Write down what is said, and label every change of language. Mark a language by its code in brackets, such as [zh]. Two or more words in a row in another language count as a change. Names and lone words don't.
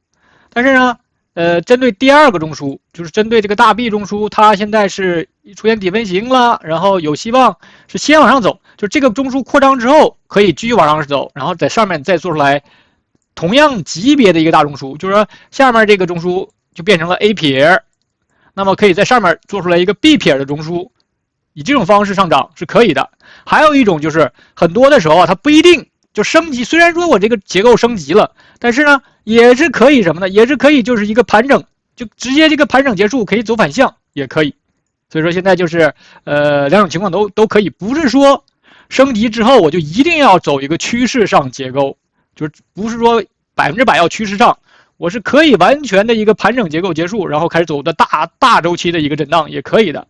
[zh] 但是呢，針對第二個中樞，就是針對這個大 B 中樞，它現在是出現底分型了，然後有希望是先往上走，就這個中樞擴張之後可以繼續往上走，然後在上面再做出來同樣級別的一個大中樞，就是說下面這個中樞就變成了 A 撇，那麼可以在上面做出來一個 B 撇的中樞。以這種方式上漲是可以的，還有一種就是很多的時候啊，它不一定就升級。雖然說我這個結構升級了，但是呢，也是可以什麼呢？也是可以就是一個盤整，就直接這個盤整結束，可以走反向也可以。所以說現在就是兩種情況都可以，不是說升級之後我就一定要走一個趨勢上結構，就是不是說100%要趨勢上，我是可以完全的一個盤整結構結束，然後開始走的大周期的一個震盪也可以的。